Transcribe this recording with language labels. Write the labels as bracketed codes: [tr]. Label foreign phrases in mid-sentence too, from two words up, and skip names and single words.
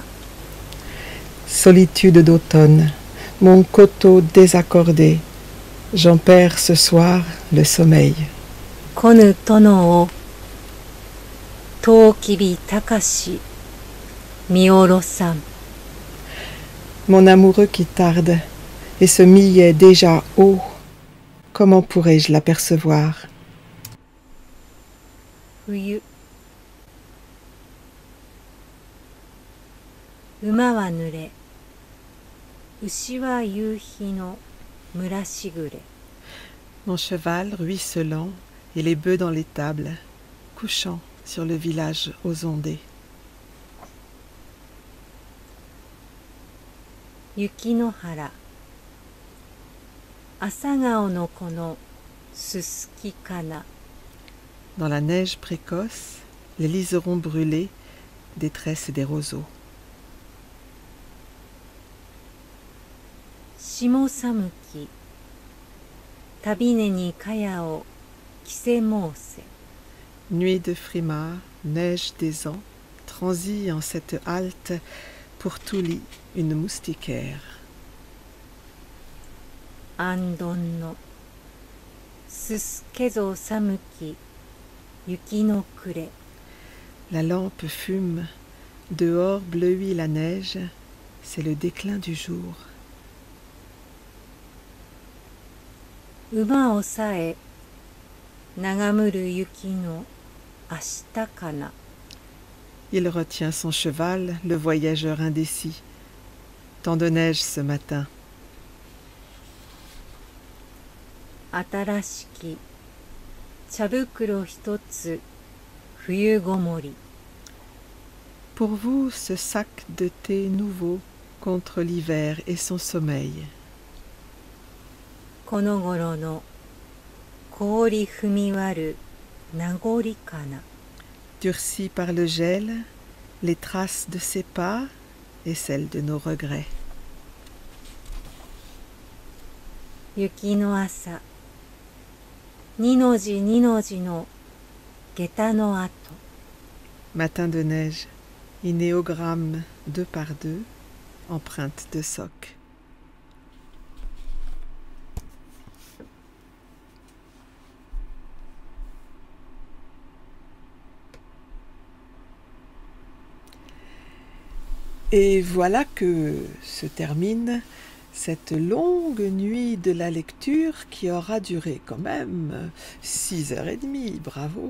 [fr] Solitude d'automne, mon coteau désaccordé, j'en perds ce soir le sommeil. [ja] 来ぬ殿を、とうきびたかし、見下ろさん。 [fr] Mon amoureux qui tarde, et ce millet déjà haut, comment pourrais-je l'apercevoir? [ja] 冬。馬は濡れ、牛は夕日の蒸らしぐれ。 [fr] Mon cheval ruisselant et les bœufs dans l'étable, couchant sur le village aux ondées. [ja] 雪の原、朝顔の子のすすきかな。 [fr] Dans la neige précoce, les liserons brûlés, des tresses et des roseaux. [ja] 霜寒き、旅根に茅を着せ申せ。 [fr] Nuit de frimas, neige des ans, transit en cette halte pour tout lit une moustiquaire. [ja] 安どんの、すすけぞ寒き、雪の暮れ。 [fr] La lampe fume, dehors bleuit la neige, c'est le déclin du jour. [ja] 馬をさえ、眺むる雪の明日かな。 [fr] Il retient son cheval, le voyageur indécis. Tant de neige ce matin. [ja] 新しき、茶袋一つ、冬ごもり。 [fr] Pour vous, ce sac de thé nouveau contre l'hiver et son sommeil. [ja] この頃の氷踏み割る名残かな。 [fr] Durcis par le gel, les traces de ses pas et celles de nos regrets. [ja] 雪の朝、二の字二の字の下駄の跡。 [fr] Matin de neige, inéogramme deux par deux, empreinte de soc. Et voilà que se termine cette longue nuit de la lecture qui aura duré quand même 6h30, bravo.